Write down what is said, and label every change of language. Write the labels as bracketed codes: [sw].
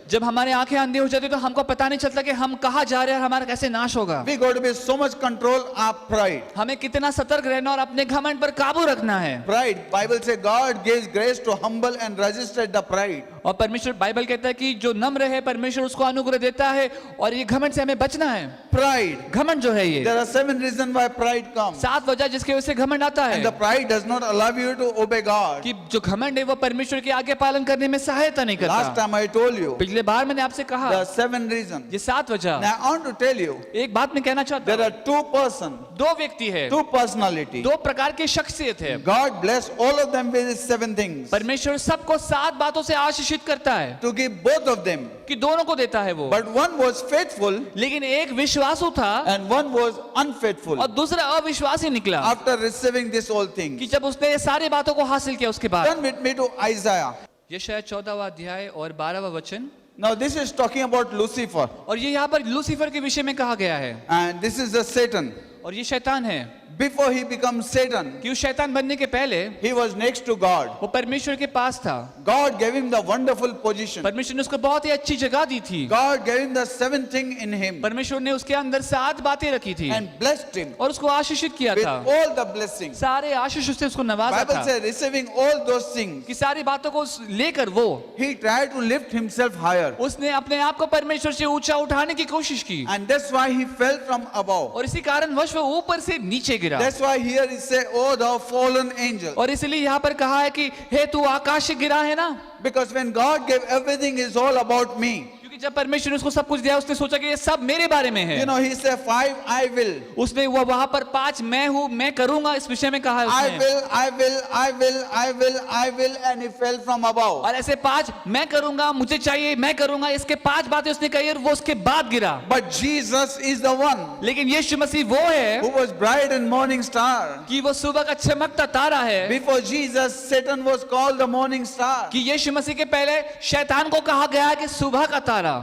[hi] जब हमारे आंखें अंधी हो जाती है तो हमको पता नहीं चलता कि हम कहाँ जा रहे हैं और हमारा कैसे नाश होगा। [en] We got to be so much control our pride. [hi] हमें कितना सतर्क रहना और अपने घमंड पर काबू रखना है। [en] Pride, Bible says God gives grace to humble and resisted the pride. [hi] और परमेश्वर, बाइबल कहता है कि जो नम्र है परमेश्वर उसको अनुग्रह देता है, और ये घमंड से हमें बचना है। [en] Pride. [hi] घमंड जो है ये [en] There are 7 reasons why pride comes. [hi] 7 वजह जिसके वजह से घमंड आता [en] And the [hi] है, [en] pride does not allow you to obey God. [hi] कि जो घमंड है वो परमेश्वर की आज्ञा पालन करने में सहायता नहीं [en] Last time I told you, [hi] पिछले बार मैंने आपसे कहा [en] there are 7 reasons. [hi] ये 7 वजह। [en] Now I want to tell you, [hi] एक बात मैं कहना चाहता [en] there [hi] हूँ, [en] are 2 persons, [hi] 2 व्यक्ति है, [en] 2 personalities. [hi] 2 प्रकार की शख्सियत है। [en] God bless all of them with 7 things. [hi] परमेश्वर सबको 7 बातों से आशीषित करता है, [en] To give both of them. [hi] कि दोनों को देता है वो। [en] But one was faithful [hi] लेकिन एक विश्वासु था [en] and one was unfaithful. [hi] और दूसरा अविश्वासी निकला, [en] After receiving this whole thing. [hi] कि जब उसने ये सारी बातों को हासिल किया उसके बाद। [en] Turn with me to Isaiah. [hi] यशायाह 14वां अध्याय और 12वां वचन। [en] Now this is talking about Lucifer. [hi] और ये यहाँ पर लूसीफर के विषय में कहा गया है, [en] And this is the Satan. [hi] और ये शैतान है। [en] Before he becomes Satan, [hi] कि उस शैतान बनने के पहले [en] he was next to God. [hi] वो परमेश्वर के पास था। [en] God gave him the wonderful position. [hi] परमेश्वर ने उसको बहुत ही अच्छी जगह दी थी। [en] God gave him the 7th thing in him [hi] परमेश्वर ने उसके अंदर 7 बातें रखी थी [en] and blessed him [hi] और उसको आशीषित किया [en] with [hi] था। [en] all the blessings. [hi] सारे आशीष से उसको नवाजा [en] Bible [hi] था, [en] says receiving all those things, [hi] कि सारी बातों को लेकर वो [en] he tried to lift himself higher. [hi] उसने अपने आप को परमेश्वर से ऊंचा उठाने की कोशिश की, [en] And that's why he fell from above. [hi] और इसी कारण वश वो ऊपर से नीचे गिरा। [en] That's why here it says, oh thou fallen angel. [hi] और इसलिए यहाँ पर कहा है कि हे तू आकाश से गिरा है ना, [en] Because when God gave everything, is all about me. [hi] क्योंकि जब परमेश्वर ने उसको सब कुछ दिया उसने सोचा कि ये सब मेरे बारे में है। [en] You know, he said 5, I will. [hi] उसने वो वहां पर 5 मैं हूँ, मैं करूंगा, इस विषय में कहा है [en] I [hi] उसने। [en] will, I will, I will, I will, I will, and he fell from above. [hi] और ऐसे 5 मैं करूंगा, मुझे चाहिए, मैं करूंगा, इसके 5 बातें उसने कही और वो उसके बाद गिरा। [en] But Jesus is the one [hi] लेकिन यीशु मसीह वो है [en] who was bright and morning star. [hi] कि वो सुबह का चमकता तारा है। [en] Before Jesus, Satan was called the morning star. [hi] कि यीशु मसीह के पहले शैतान को कहा गया है कि सुबह का तारा,